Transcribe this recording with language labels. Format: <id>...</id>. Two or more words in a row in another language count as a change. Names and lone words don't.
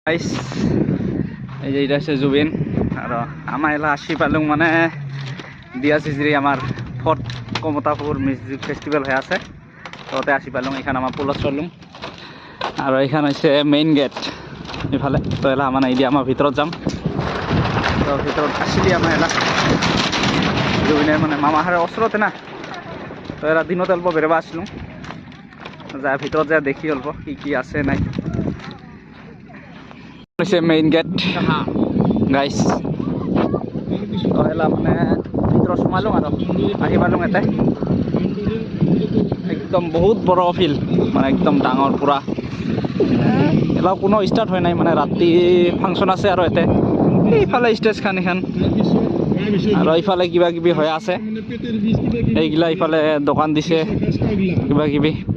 <rkt>গাইস এই যে এটা হচ্ছে জুবিন আর আমার এলা আসি পালুং মানে দিয়া সিজরি আমার ফোর্থ কমতাপুর মিউজিক ফেস্টিভ্যাল হয়ে আছে তোতে আসি পালুং এখানে আমার পুলস চলুম আর এখানে হচ্ছে</rkt> <en>main gate</en> <rkt>এফালে তো এলা মানে এই আমার ভিতৰত যাম তো ভিতৰত আসিলি আমার এলা জুবিনের মানে মামাহারের অস্ত্রতে না তো এরা দিনত অল্প বেরোবা আসলুম যা ভিতৰত যা দেখি অল্প কি আছে নাই</rkt> <en>main gate guys</en> <as>তো এলা মানে ভিতৰত সোমালোঁ আৰু আহি পালোঁ এতে একদম বহুত বড় ফিল্ড মানে একদম ডাঙৰ পুৰা এলাও কোনো ষ্টাৰ্ট হয় নাই মানে ৰাতি ফাংচন আছে আৰু এতে এইফালে ষ্টেজখান এখন আৰু এইফালে কিবা কিবি হৈ আছে এইগিলা এইফালে দোকান দিছে কিবা কিবি</as>